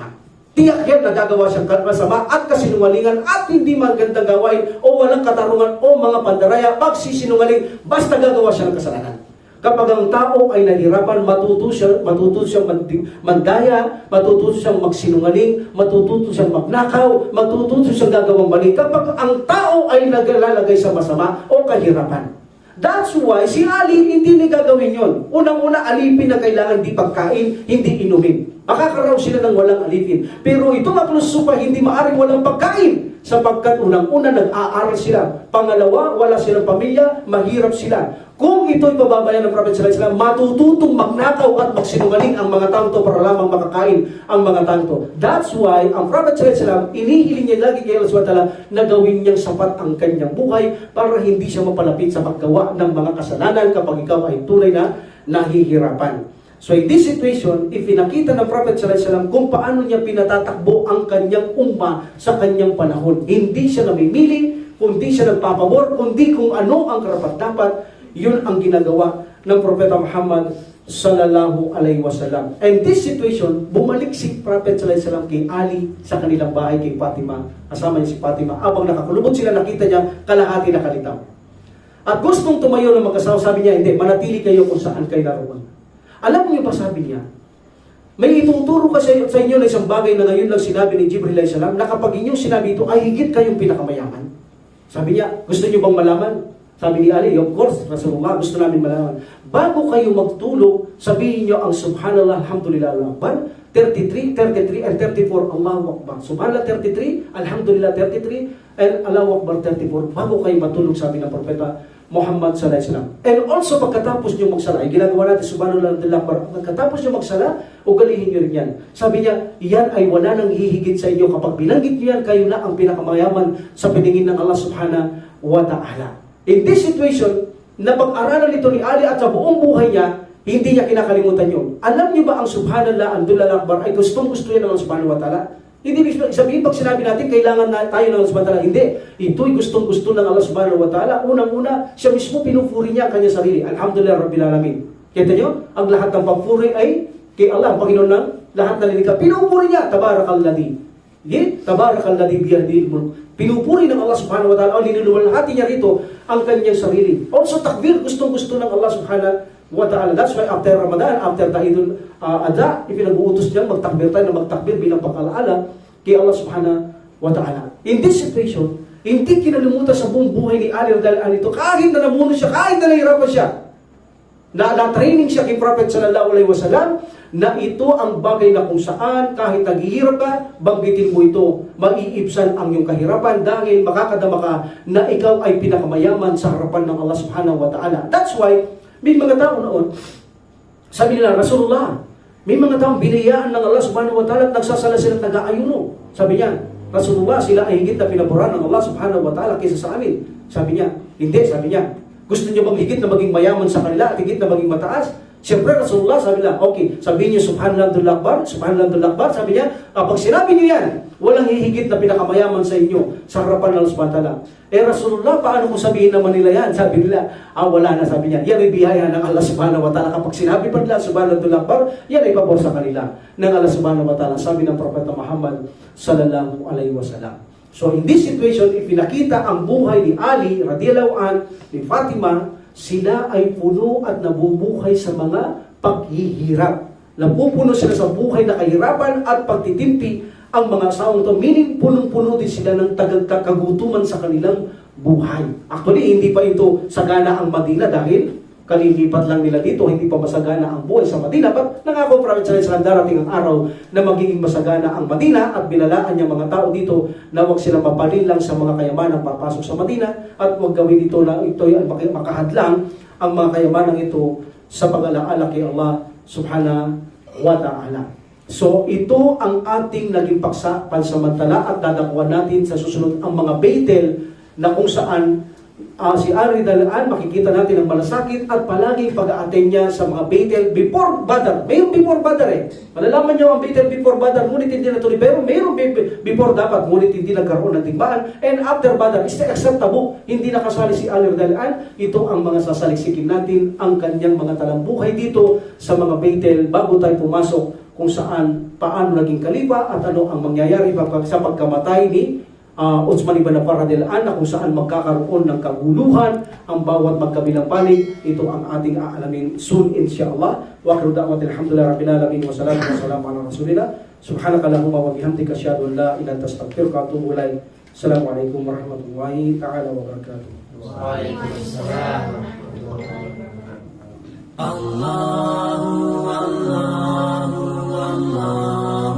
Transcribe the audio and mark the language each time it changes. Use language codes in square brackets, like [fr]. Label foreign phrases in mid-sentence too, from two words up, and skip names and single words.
[tl] Tiyak yan na gagawa siyang masama at kasinungalingan at hindi magandang gawain o walang katarungan o mga pandaraya, pagsisinungaling, basta gagawa siya ng kasalanan. Kapag ang tao ay nahirapan, matuto siyang mandaya, matuto siyang magsinungaling, matuto siyang magnakaw, matuto siyang gagawang mali. Kapag ang tao ay naglalagay sa masama o kahirapan. [en] That's why [tl] si Ali hindi niya gagawin yon. Unang-una, alipin na kailangan di pagkain, hindi inumin. Makakaraw sila ng walang alipin. Pero itong aklusupa hindi maaring walang pagkain sapagkat unang-una nag-aaral sila. Pangalawa, wala silang pamilya, mahirap sila. Kung ito'y pababayan ng Prophet [ar] صلى الله عليه وسلم, [tl] matututong magnakaw at magsinungaling ang mga tao para lamang makakain ang mga tao. [en] That's why [tl] ang Prophet [ar] صلى الله عليه وسلم, [tl] inihiling niya lagi kay Allah [ar] سبحانه وتعالى [tl] na gawin niyang sapat ang kanyang buhay para hindi siya mapalapit sa paggawa ng mga kasalanan kapag ikaw ay tunay na nahihirapan. [en] So in this situation, [tl] if pinakita ng Prophet [ar] صلى الله عليه وسلم [tl] kung paano niya pinatatakbo ang kanyang umma sa kanyang panahon, hindi siya namimili, kundi siya nagpapabor, kundi kung ano ang karapat-dapat, yun ang ginagawa ng Propeta Muhammad [ar] صلى الله عليه وسلم. [en] And this situation, [tl] bumalik si Prophet [ar] صلى الله عليه وسلم [tl] kay Ali sa kanilang bahay kay Fatima. Kasama niya si Fatima. Abang nakakulubot sila, nakita niya kalahati na kalitaw. At gustong tumayo ng mag-asawa, sabi niya, hindi, manatili kayo kung saan kayo naroon. Alam niyo pa, sabi niya, may ituturo kasi sa inyo na isang bagay na ngayon lang sinabi ni Jibril [ar] عليه السلام [tl] na kapag inyong sinabi ito, ay higit kayong pinakamayaman. Sabi niya, gusto niyo bang malaman? Sabi ni Ali, [en] of course, [tl] Rasulullah, gusto namin malaman. Bago kayo magtulog, sabihin niyo ang [ar] سبحان الله، الحمد لله، الله أكبر, [tl] 33, 33, and 34, [ar] الله أكبر. سبحان الله، 33، الحمد لله، 33، and الله أكبر، 34. [tl] Bago kayo matulog, sabi ng Propeta Muhammad [ar] صلى الله عليه وسلم. [en] And also, [tl] pagkatapos niyo magsala, ay ginagawa natin, [ar] سبحان الله، الحمد لله، أكبر. [tl] Pagkatapos niyo magsala, ugalihin niyo rin yan. Sabi niya, iyan ay wala nang hihigit sa inyo. Kapag binanggit niyo yan, kayo na ang pinakamayaman sa piningin ng Allah [ar] سبحانه وتعالى. [en] In this situation, [tl] napag-aralan ito ni Ali at sa buong buhay niya, hindi niya kinakalimutan yun. Alam niyo ba ang [ar] سبحان الله، الحمد لله، أكبر [tl] ay gustong-gusto yan ng Allah [ar] سبحانه وتعالى? [tl] Hindi sabihin pag sinabi natin, kailangan na tayo ng Allah [ar] سبحانه وتعالى. [tl] Hindi. Ito'y gustong-gusto ng Allah [ar] سبحانه وتعالى. [tl] Unang-una, siya mismo pinupuri niya ang kanyang sarili. [ar] الحمد لله رب العالمين. [tl] Kita niyo? Ang lahat ng pagpuri ay kay Allah, Panginoon ng lahat ng lilikha. Pinupuri niya, [ar] تبارك الذي. تبارك الذي بيده الملك. [tl] Pinupuri ng Allah [ar] سبحانه وتعالى [tl] o linuluwalhati niya rito ang kanyang sarili. Also takbir, gustong-gusto ng Allah [ar] سبحانه وتعالى. [en] That's why after Ramadan, after [tl] Tahidul Adha, ipinag-uutos niya magtakbir tayo na magtakbir bilang pag-alaala kay Allah [ar] سبحانه وتعالى. [en] In this situation, [tl] hindi kinalimutan sa buong buhay ni Ali dahil ito, kahit na namuno siya, kahit na nahirapan siya, na-training siya kay Prophet [ar] صلى الله عليه وسلم, [tl] na ito ang bagay na kung saan kahit naghihirap ka, banggitin mo ito, maiibsan ang iyong kahirapan dahil makakadama ka na ikaw ay pinakamayaman sa harapan ng Allah [ar] سبحانه وتعالى. [en] That's why, [tl] may mga tao noon, sabi nila, Rasulullah, may mga taong binayaan ng Allah [ar] سبحانه وتعالى [tl] at nagsasala sila nag-aayuno. Sabi niya, Rasulullah, sila ay higit na pinaburan ng Allah [ar] سبحانه وتعالى [tl] kaysa sa amin. Sabi niya, hindi, sabi niya, gusto niyo bang higit na maging mayaman sa kanila at higit na maging mataas? Siyempre, Rasulullah, sabi niya, okay, sabihin niyo, [ar] سبحان الله، الحمد لله، أكبر، سبحان الله، الحمد لله، أكبر, [tl] sabi niya, kapag sinabi niyo yan, walang hihigit na pinakamayaman sa inyo sa harapan ng Allah [ar] سبحانه وتعالى. [tl] Rasulullah, paano kung sabihin naman nila yan? Sabi nila, wala na, sabi niya, yan ay biyaya ng Allah [ar] سبحانه وتعالى. [tl] Kapag sinabi pa nila, [ar] سبحان الله، الحمد لله، أكبر, [tl] yan ay pabor sa kanila ng Allah [ar] سبحانه وتعالى. [tl] Sabi ng Propeta Muhammad [ar] صلى الله عليه وسلم. [en] So in this situation, [tl] ipinakita ang buhay ni Ali, [ar] رضي الله عن, [tl] ni Fatima, sila ay puno at nabubuhay sa mga paghihirap. Napupuno sila sa buhay na kahirapan at pagtitimpi ang mga asawang ito. Meaning, punong-puno din sila ng kagutuman sa kanilang buhay. Actually, hindi pa ito sagana ang Madina dahil kalilipat lang nila dito, hindi pa masagana ang buhay sa Madina. But nangako Prophet [ar] صلى الله عليه وسلم [tl] darating ang araw na magiging masagana ang Madina at binalaan niya mga tao dito na huwag silang mapalin lang sa mga kayamanang papasok sa Madina at huwag gawin ito na ito ay makahadlang ang mga kayamanang ito sa pag-alaala kay Allah [ar] سبحانه وتعالى. [tl] So ito ang ating naging paksa pansamantala at dadakuan natin sa susunod ang mga Baitel na kung saan si Ali Dalaan, makikita natin ang malasakit at palaging pag-a-attend niya sa mga Baitel before Badr. Mayroong before Badr Malalaman niyo ang Baitel before Badr, ngunit hindi natuloy. Pero mayroong before dapat, ngunit hindi nagkaroon ng digmaan. [en] And after [tl] Badr, except Tabuk, hindi nakasali si Ali Dalaan. Ito ang mga sasaliksikin natin, ang kanyang mga talambuhay dito sa mga Baitel bago tayo pumasok kung saan, paano naging kalipa at ano ang mangyayari sa pagkamatay ni Utsman ibn Affan [ar] رضي الله عنه, [tl] kung saan magkakaroon ng kaguluhan ang bawat magkabilang panig. Ito ang ating aalamin soon insyaAllah. [ar] وآخر دعوتي الحمد لله رب العالمين والصلاة والسلام على رسول الله. سبحانك اللهم وبحمدك أشهد أن لا إله إلا أنت أستغفرك وأتوب إليك. السلام عليكم ورحمة الله تعالى وبركاته. وعليكم السلام ورحمة الله وبركاته. الله، الله، الله.